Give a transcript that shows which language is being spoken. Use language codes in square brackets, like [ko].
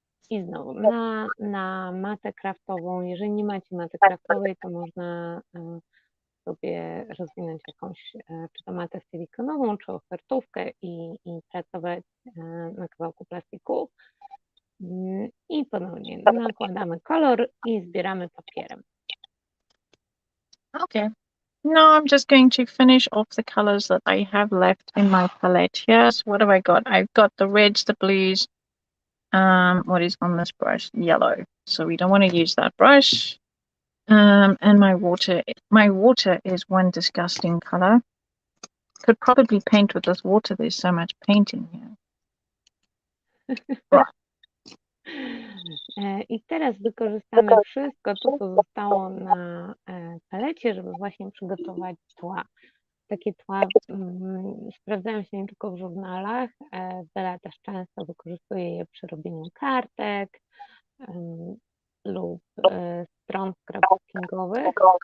[pl] I znowu na matę kraftową. Jeżeli nie macie maty kraftowej, to można sobie rozwinąć jakąś czy to matę silikonową, czy ofertówkę i pracować na kawałku plastiku. I ponownie nakładamy kolor i zbieramy papierem. [en] Okay. Now I'm just going to finish off the colors that I have left in my palette here. So what have I got? I've got the reds, the blues. What is on this brush? Yellow. So we don't want to use that brush. And my water is one disgusting color. Could probably paint with this water. There's so much paint in here. Right. [pl] I teraz wykorzystamy wszystko to, co zostało na palecie, żeby właśnie przygotować tła. Takie tła sprawdzają się nie tylko w żurnalach. Bela też często wykorzystuje je przy robieniu kartek lub stron scrapbookingowych.